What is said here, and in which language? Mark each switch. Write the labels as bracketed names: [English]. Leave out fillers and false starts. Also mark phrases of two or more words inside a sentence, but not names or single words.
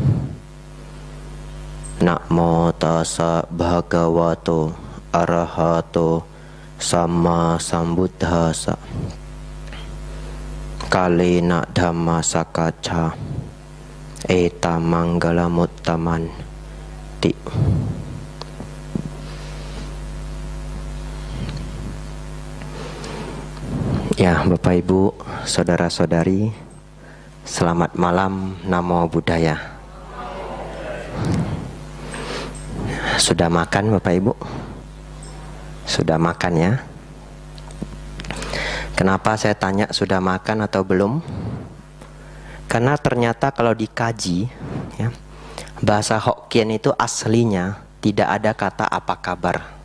[Pali] Namo tassa bhagavato arahato samma sambuddhassa. Kalena dhamma sakacca eta manggala muttaman ti. [Indonesian] Ya, Bapak Ibu, saudara-saudari, selamat malam, [Pali] namo buddhaya. [Indonesian] Sudah makan Bapak Ibu? Sudah makan ya? Kenapa saya tanya sudah makan atau belum? Karena ternyata kalau dikaji ya, bahasa Hokkien itu aslinya tidak ada kata apa kabar.